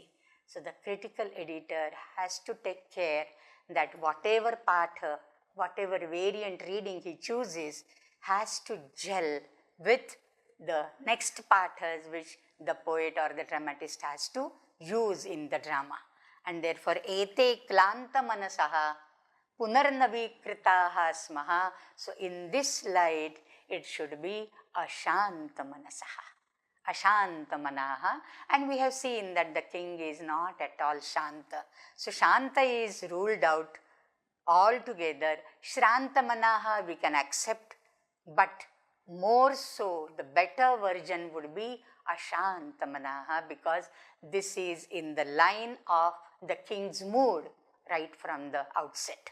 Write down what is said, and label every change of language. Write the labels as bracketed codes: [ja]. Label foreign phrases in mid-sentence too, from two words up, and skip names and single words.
[en] So the critical editor has to take care that whatever patha, whatever variant reading he chooses has to gel with the next pathas which the poet or the dramatist has to use in the drama. And therefore, [sa] ete klanta manasaha punarnavikritaha smaha. [en] So in this light, it should be [sa] ashanta manasaha. [en] Ashantamanaha, and we have seen that the king is not at all Shanta. So Shanta is ruled out altogether. Shrantamanaha we can accept, but more so, the better version would be Ashantamanaha, because this is in the line of the king's mood right from the outset.